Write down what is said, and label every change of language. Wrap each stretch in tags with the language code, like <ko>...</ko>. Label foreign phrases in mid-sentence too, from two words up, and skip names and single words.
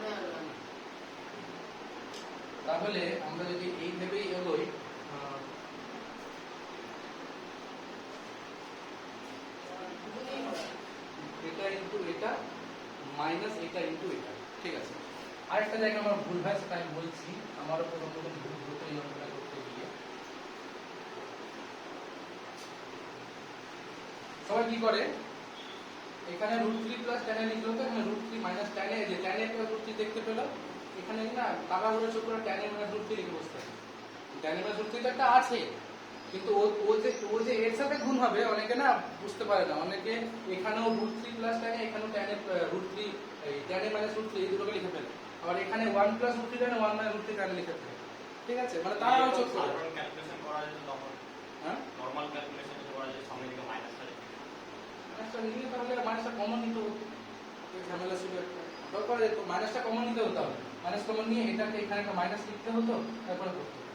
<bn>তাহলে আমরা যদি এই ভেবেই এগোই এটা ইনটু এটা মাইনাস এটা ইনটু এটা ঠিক আছে আরেকটা জায়গা আমার ভুল হয় সেটা আমি বলছি আমারও প্রথম ভুল হতো এই অঙ্কটা করতে গিয়ে সবাই কি করে এখানে √3 প্লাস tan a লিখলো তো এখানে √3 মাইনাস tan a যে tan a প্লাস √3 দেখতে পেলো এখানে না টাকা গুলো ছোট করে tan a মাইনাস √3 লিখে বসতে হবে tan a মাইনাস √3 তো একটা আছে কিন্তু ও যে এর সাথে গুণ হবে অনেকে না বুঝতে পারে না অনেকে এখানেও √3 প্লাস tan a এখানেও tan a √3 এই tan a মাইনাস √3 এই দুটোকে লিখে ফেলে আবার এখানে 1 প্লাস √3 tan a 1 মাইনাস √3 tan a লিখে ফেলে ঠিক আছে, মানে তাড়াহুড়ো চোখ করে। সাধারণ ক্যালকুলেশন করা যেত তখন, হ্যাঁ</bn> <en>normal calculation</en> <bn>করা যেত, সামনের দিকে মাইনাসটা রেখে। মাইনাসটা নিয়ে তাহলে মাইনাসটা কমন নিতে হতো, এই ঝামেলা ছিল একটা। ওটাও করা যেত, মাইনাসটা কমন নিতে হতো, মাইনাস কমন নিয়ে এটাকে এখানে একটা মাইনাস লিখতে হতো, তারপরে করতে হতো।</bn>